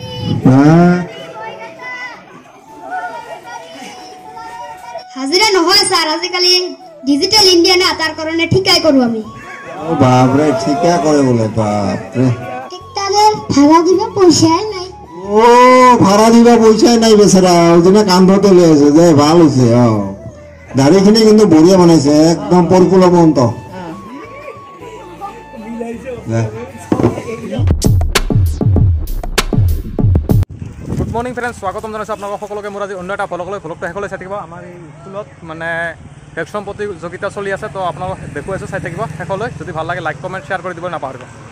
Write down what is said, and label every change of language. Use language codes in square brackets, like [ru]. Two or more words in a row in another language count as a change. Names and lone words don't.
[bn] হাজিৰা নহয় স্যার, আজিকালি ডিজিটাল ইন্ডিয়া না, তার কারণে ঠিকাই করব আমি। ও বাপ রে, ঠিকা করে বলে বাপ রে। ঠিকদারের ভাড়া দিবা পয়সাই নাই। ও ভাড়া দিবা পয়সাই নাই বেচারা, ওদিনে কান্ধতে লয়েছে যে ভাল হইছে। [as] দাড়িখিনি কিন্তু বঢ়িয়া বানাইছে, একদম পরিপূর্ণ। [en] Good morning friends, [as] স্বাগতম জানাইছোঁ আপোনালোক সকলোকে। মোৰ আজি অন্য এটা ভ্লগলৈ শেষলৈ চাই থাকিব। আমাৰ এই স্কুলত মানে ভেকচিন প্ৰতিযোগিতা চলি আছে, তো আপোনালোক দেখুৱাইছোঁ, চাই থাকিব শেষলৈ। যদি ভাল লাগে [en] like comment share [as] কৰি দিব নাপাহৰিব।